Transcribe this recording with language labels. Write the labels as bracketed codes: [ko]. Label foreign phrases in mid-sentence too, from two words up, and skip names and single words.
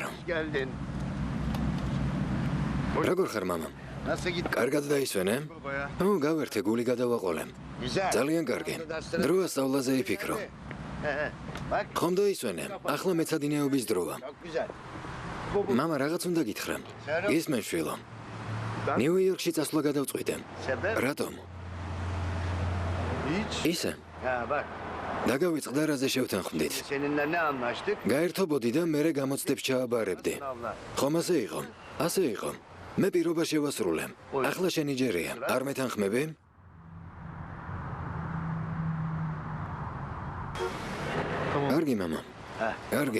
[tr] geldin [ka] როგორ ხარ, მამა? [tr] nasıl gitti [ka] კარგად დაისვენე? [tr] babaya [ka] ო, გავერთე, გული გადავაყოლე. [tr] güzel [ka] ძალიან კარგი. დროა სწავლაზე იფიქრო. [tr] bak [ka] ხომ დაისვენე? ახლა მეცადინეობის დროა. [tr] çok güzel [ka] მამა, რაღაც უნდა გითხრა. ისმენ, შვილო. ნიუ-იორკში წასვლა გადავწყვიტე. [tr] sebep [ka] რატომ? [tr] hiç [ka] ისე, [tr] ha bak [ka] დაგავიწყდა რაზე შევთანხმდით. [tr] seninle ne anlaştık [ka] გაერთობოდი და მე გამოცდებს ჩააბარებდი. [tr] sınavlar [ka] ხომ ასე იყო? ასე იყო. მე პირობა შევასრულე. ახლა შენი ჯერია. არ მეთანხმები? კარგი, მამა. ha კარგი.